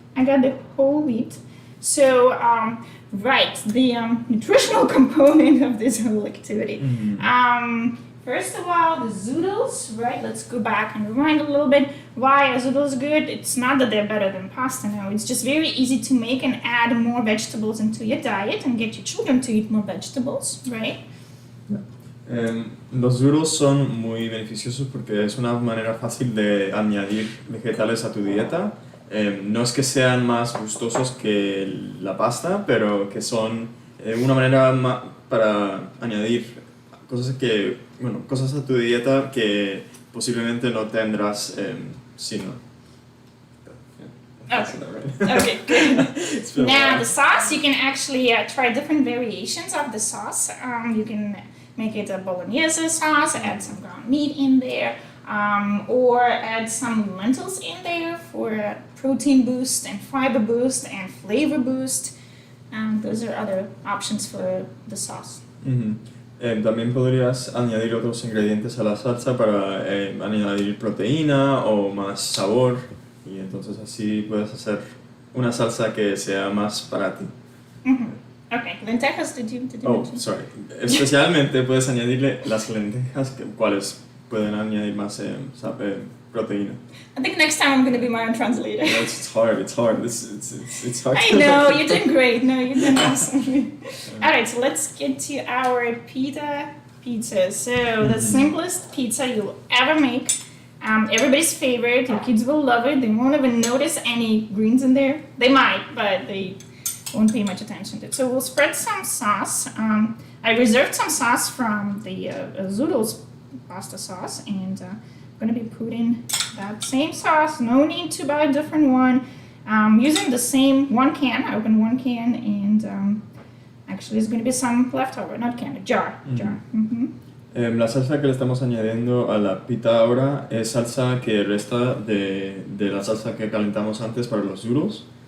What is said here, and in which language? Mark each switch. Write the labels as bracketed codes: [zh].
[en] I got the whole wheat. So, right, the nutritional component of this whole activity. First of all, the zoodles, right? Let's go back and rewind a little bit. Why are zoodles good? It's not that they're better than pasta, no. It's just very easy to make and add more vegetables into your diet and get your children to eat more vegetables, right? [es] Los zoodles son muy beneficiosos porque es una manera fácil de añadir vegetales a tu dieta. No es que sean más gustosos que la pasta, pero que son una manera para añadir cosas a tu dieta que posiblemente no tendrás sino. [en] Okay, good. Now the sauce, you can actually try different variations of the sauce. You can make it a bolognese sauce, add some ground meat in there, or add some lentils in there for a protein boost and fiber boost and flavor boost. Those are other options for the sauce. [es] También podrías añadir otros ingredientes a la salsa para añadir proteína o más sabor, y entonces así puedes hacer una salsa que sea más para ti. [en] Okay, lentejas, did you Oh, mention? sorry. [es] Especialmente puedes añadirle las lentejas, cuales pueden añadir más proteína. [en] I think next time I'm going to be my own translator. It's hard. It's hard. It's hard. I know, you're doing great. No, you're doing awesome. Alright, so let's get to our pita So the simplest pizza you'll ever make. Everybody's favorite. Your kids will love it. They won't even notice any greens in there. They might, but they won't pay much attention to it. So we'll spread some sauce. I reserved some sauce from the Zoodles pasta sauce, and I'm going to be putting that same sauce. No need to buy a different one. Using the same one can. I opened one can, and actually there's going to be some leftover, not can, a jar. [es] La salsa que le estamos añadiendo a la pita ahora es salsa que resta de la salsa que calentamos antes para los zoodles.